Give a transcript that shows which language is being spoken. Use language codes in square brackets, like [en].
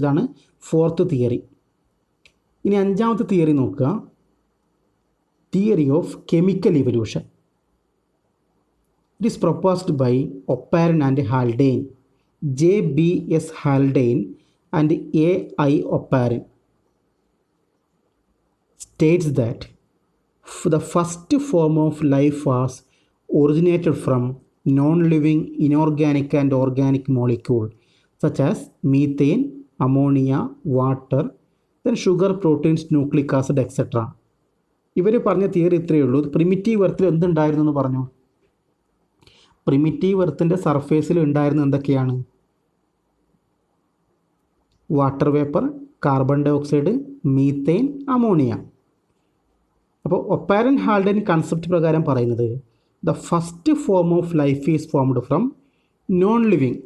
[ml] ഇതാണ് 4th theory. ഇനി 5ാമത്തെ theory നോക്കുക. [en] Theory of chemical evolution. It is proposed by Oparin and Haldane, JBS Haldane and AI Oparin. States that the first form of life was originated from non-living inorganic and organic molecule such as methane, ammonia, water, then sugar, proteins, nucleic acid, etc. [ml] ഇവർ പറഞ്ഞ theory ഇത്രയേ ഉള്ളൂ. Primitive എർത്തിൽ എന്തുണ്ടായിരുന്നു എന്ന് പറഞ്ഞു? Primitive എർത്തിൻ്റെ സർഫേസിൽ ഉണ്ടായിരുന്ന എന്തൊക്കെയാണ്? Water vapour, carbon dye oxide, methane, ammonia. അപ്പോൾ ഒപ്പാരൻ ഹാൽഡൻ കൺസെപ്റ്റ് പ്രകാരം പറയുന്നത് [en] The first form of life is formed from non living.